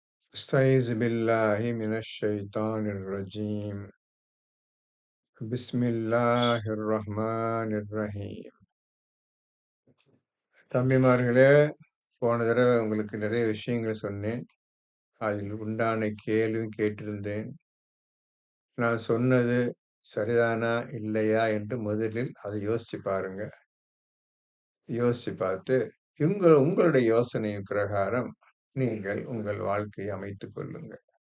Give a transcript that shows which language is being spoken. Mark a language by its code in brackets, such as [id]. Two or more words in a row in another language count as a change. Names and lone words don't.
[ar] استعيذ بالله من الشيطان الرجيم بسم الله الرحمن الرحيم. [ta] தம்பிமார்களே, போன தடவை உங்களுக்கு நிறைய விஷயங்கள் சொன்னேன். அதில் உண்டான கேள்வி கேட்டிருந்தேன். நான் சொன்னது சரிதானா இல்லையா என்று முதலில் அதை யோசிச்சு பாருங்க. யோசிச்சு பார்த்து உங்களுடைய யோசனையின் பிரகாரம் நீங்கள் உங்கள் வாழ்க்கையை அமைத்துக் கொள்ளுங்கள்.